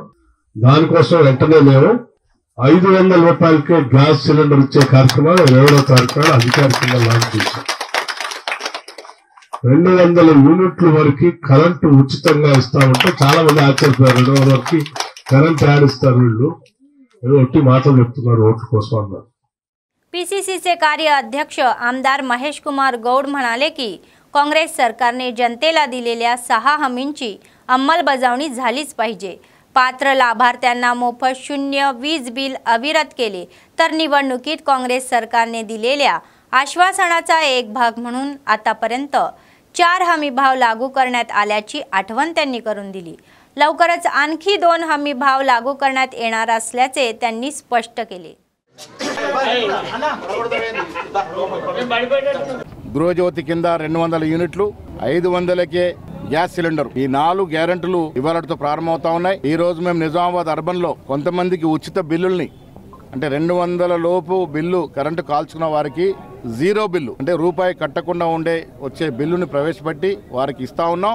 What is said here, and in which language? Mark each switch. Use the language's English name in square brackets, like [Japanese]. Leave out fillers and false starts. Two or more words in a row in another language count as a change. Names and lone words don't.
[Telugu] దానికోసం వెంటనే మేము 500 రూపాయలకే గ్యాస్ సిలిండర్ ఇచ్చే కార్యక్రమాలు 20వ తారీఖున అధికారికంగా లాంచ్ చేశాం. 200 యూనిట్ల వరకు కరెంటు ఉచితంగా ఇస్తామంటే చాలా మంది ఆశ్చర్యపోయారు. 200 వరకు కరెంట్ యాడ్ ఇస్తారు వీళ్ళు, ఏదో ఒట్టి మాటలు చెప్తున్నారు ఓట్ల కోసం అన్నారు. [Marathi] पीसीसीचे कार्य अध्यक्ष आमदार महेश कुमार गौड म्हणाले की काँग्रेस सरकारने जनतेला दिलेल्या 6 हमींची अंमलबजावणी झालीच पाहिजे. पात्र लाभार्थ्यांना मोफत 0 वीज बिल अविरत केले तर निवडणुकीत काँग्रेस सरकारने दिलेल्या आश्वासनाचा एक भाग म्हणून आतापर्यंत 4 हमी भाव लागू करण्यात आल्याची आठवण त्यांनी करून दिली. लवकरच आणखी 2 हमी भाव लागू करण्यात येणार असल्याचे त्यांनी स्पष्ट केले. [Telugu] గృహజ్యోతి కింద 200 యూనిట్లు, 500కే గ్యాస్ సిలిండర్, ఈ 4 గ్యారెంటీలు ఇవాళతో ప్రారంభమవుతా ఉన్నాయి. ఈ రోజు మేము నిజామాబాద్ అర్బన్ లో కొంతమందికి ఉచిత బిల్లుల్ని, అంటే 200 లోపు బిల్లు కరెంటు కాల్చుకున్న వారికి 0 బిల్లు, అంటే రూపాయి కట్టకుండా వచ్చే బిల్లుని ప్రవేశపెట్టి వారికి ఇస్తా ఉన్నాం.